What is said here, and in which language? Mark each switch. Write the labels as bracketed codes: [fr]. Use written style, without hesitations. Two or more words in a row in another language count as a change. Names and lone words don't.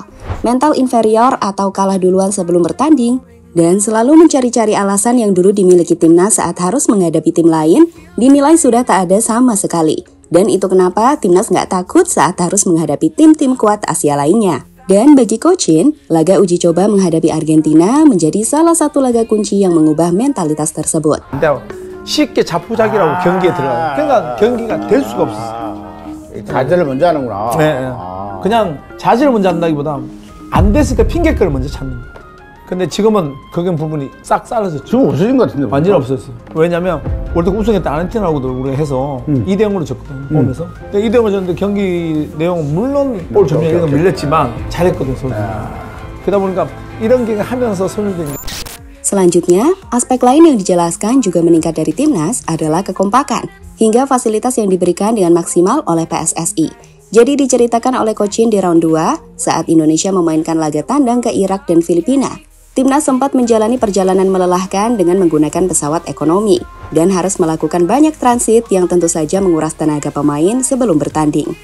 [id] Mental inferior atau kalah duluan sebelum bertanding, dan selalu mencari-cari alasan yang dulu dimiliki timnas saat harus menghadapi tim lain, dinilai sudah tak ada sama sekali. Dan itu kenapa timnas nggak takut saat harus menghadapi tim-tim kuat Asia lainnya. Dan bagi Coach Shin, laga uji coba menghadapi Argentina menjadi salah satu laga kunci yang mengubah mentalitas tersebut. [ko] 쉽게 자포자기라고 경기에 들어가요. 그러니까 경기가 될 수가 없었어요. 자제를 먼저 하는구나. 네. 그냥 자제를 먼저 한다기보다 안 됐을 때 핑계거리를 먼저 찾는 거예요. 근데 지금은 그런 부분이 싹 사라졌죠. 지금 없어진 것 같은데. 완전히 없었어요. 왜냐면 월드컵 우승했던 아르헨티나하고도 우리가 해서 2대0으로 졌거든요. 보면서. 2대0으로 졌는데 경기 내용은 물론 볼 점유율 이런 거 밀렸지만 잘했거든요. 그러다 보니까 이런 게 하면서 선수들이. [id] Selanjutnya, aspek lain yang dijelaskan juga meningkat dari timnas adalah kekompakan, hingga fasilitas yang diberikan dengan maksimal oleh PSSI. Jadi diceritakan oleh Coach Shin di round 2 saat Indonesia memainkan laga tandang ke Irak dan Filipina. Timnas sempat menjalani perjalanan melelahkan dengan menggunakan pesawat ekonomi dan harus melakukan banyak transit yang tentu saja menguras tenaga pemain sebelum bertanding.